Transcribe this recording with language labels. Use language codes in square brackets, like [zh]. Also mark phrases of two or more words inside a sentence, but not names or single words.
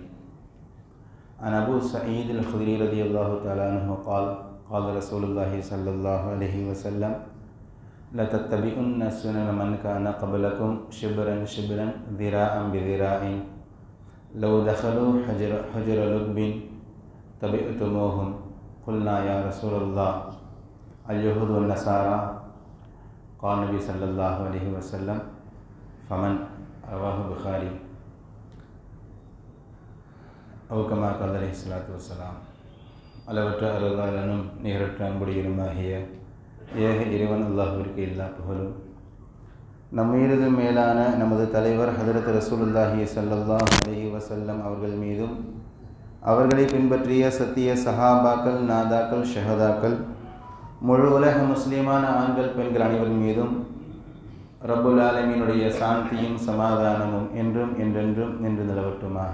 [ar] عن أبو سعيد الخدري رضي الله تعالى عنه قال قال رسول الله صلى الله عليه وسلم: لتتبعن سنن من كان قبلكم شبرا شبرا ذراعا بذراع لو دخلوا حجر لب تبعتموهم. قلنا يا رسول الله اليهود والنصارى؟ قال النبي صلى الله عليه وسلم: فمن؟ رواه البخاري. أو كما قال عليه الصلاة والسلام. [ta] அளவற்ற அருளாளனும் நிகரற்ற அன்புடையனுமாகிய ஏக இறைவன் அல்லாஹ்விற்கு எல்லா புகழும். நம்மீது மேலான நமது தலைவர் ஹதரத் [ar] رسول الله صلى الله عليه وسلم [ta] அவர்கள் மீதும், அவர்களை பின்பற்றிய சத்திய சஹாபாக்கள், நாதாக்கள், ஷஹதாக்கள், முழு உலக முஸ்லிமான ஆண்கள் பெண்கள் அனைவர் மீதும் ரப்புல் ஆலமீனுடைய சாந்தியும் சமாதானமும் என்றும் என்றென்றும் நின்று நிலவட்டுமாக.